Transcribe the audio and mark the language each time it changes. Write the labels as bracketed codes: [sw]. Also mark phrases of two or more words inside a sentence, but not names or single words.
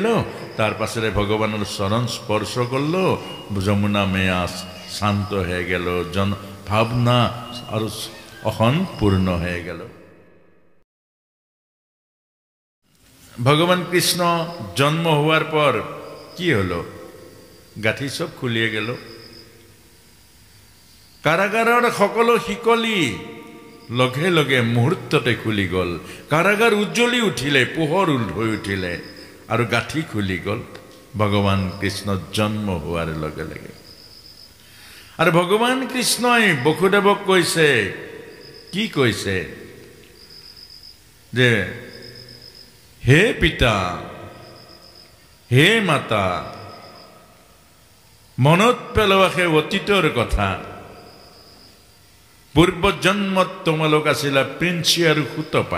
[bn] তার পাশে ভগবানের চরণ স্পর্শ করলো, যমুনা মেয়া শান্ত হয়ে গেল, ভাবনা আর অহন পূর্ণ হয়ে গেল। ভগবান কৃষ্ণ জন্ম হওয়ার পর কি হলো? গাঁঠি সব খুলিয়ে গেল। [as] কারাগারের সকল শিকলি লগে লগে মুহূর্ততে খুলি গল। কারাগার উজ্জ্বলি উঠিলে, পোহর হৈ উঠিলে, আর গাঁঠি খুলি গল ভগবান কৃষ্ণ জন্ম হওয়ার লগে লগে। আর ভগবান কৃষ্ণই বসুদেৱক কৈছে, কি কৈছে? যে হে পিতা, হে মাতা, মনত পেলোৱা সেই অতীতৰ কথা। পূর্ব জন্মত তোমালোক আছিলা প্ৰিন্সি আৰু সুতপা।